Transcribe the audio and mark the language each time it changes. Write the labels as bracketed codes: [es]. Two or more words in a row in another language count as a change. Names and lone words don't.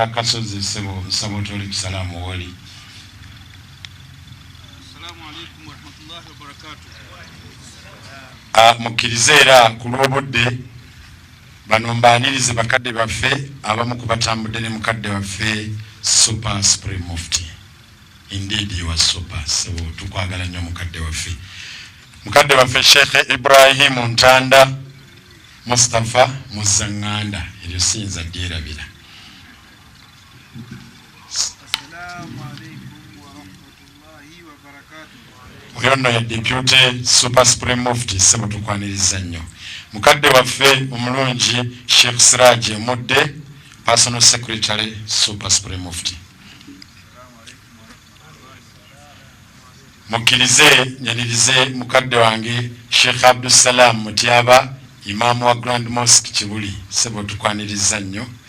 [lg] Kasozi Sebo Nsabotole kusalamu wali. [ar] السلام عليكم ورحمة الله وبركاته. [lg] Mukkirize era ku lw'obudde bano mbaanirize bakadde baffe abamu kubatambudde ne mukadde waffe Super Supreme Mufti. [en] Indeed you are super, so [lg] tukwagala nnyo mukadde waffe. Mukadde waffe Sheikh Ibrahim Ntanda Mustafa Muzanganda eryo sinza dyerabira. [ar] السلام عليكم ورحمة الله وبركاته. [lg] Oyo nno ye deputy Super Supreme Mufti sebo tukwaniriza nnyo. Mukadde waffe omulungi Sheikh Siraj Mudde [en] Personal Secretary [lg] Super Supreme Mufti. Mukkirize nyanirize mukadde wange Sheikh Abdul Salam Mutiaba Imam wa Grand Mosque Kibuli sebo tukwaniriza nnyo.